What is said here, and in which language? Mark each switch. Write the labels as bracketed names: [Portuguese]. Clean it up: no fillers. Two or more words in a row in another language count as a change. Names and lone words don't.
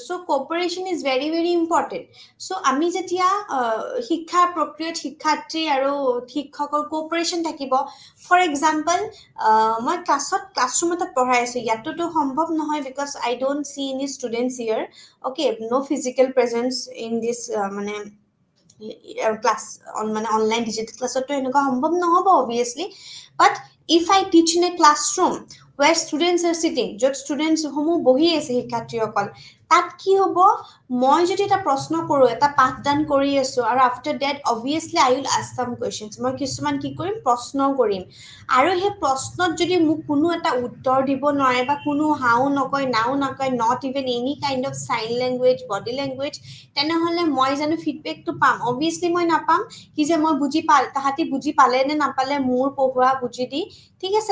[English] so cooperation is very very important. [Assamese] চ' আমি যেতিয়া শিক্ষা প্ৰক্ৰিয়াত শিক্ষাৰ্থী আৰু শিক্ষকৰ কোঅপাৰেশ্যন থাকিব, [English] for example [Assamese] মই ক্লাছৰুম এটাত পঢ়াই আছোঁ, ইয়াতোতো সম্ভৱ নহয় [English] because I don't see any students here, okay? no physical presence in this [Assamese] মানে ক্লাছ মানে [English] online digital class [Assamese] এনেকুৱা সম্ভৱ নহ'ব অবভিয়াছলি, [English] but if I teach in a classroom where students are sitting, [Assamese] য'ত ষ্টুডেণ্টছসমূহ বহি আছে শিক্ষাৰ্থীসকল, তাত কি হ'ব, মই যদি এটা প্ৰশ্ন কৰোঁ, এটা পাঠদান কৰি আছোঁ, আৰু [English] after that obviously I will ask some questions, [Assamese] মই কিছুমান কি কৰিম, প্ৰশ্ন কৰিম। আৰু সেই প্ৰশ্নত যদি মোক কোনো এটা উত্তৰ দিব নোৱাৰে বা কোনো হাও নকয়, নাও নকয়, [English] not even any kind of sign language, body language, [Assamese] তেনেহ'লে মই জানো ফিডবেকটো পাম? অবভিয়াছলি মই নাপাম। কি যে মই তাহাঁতি বুজি পালে নে নাপালে মোৰ পঢ়োৱা বুজি দি, ঠিক আছে?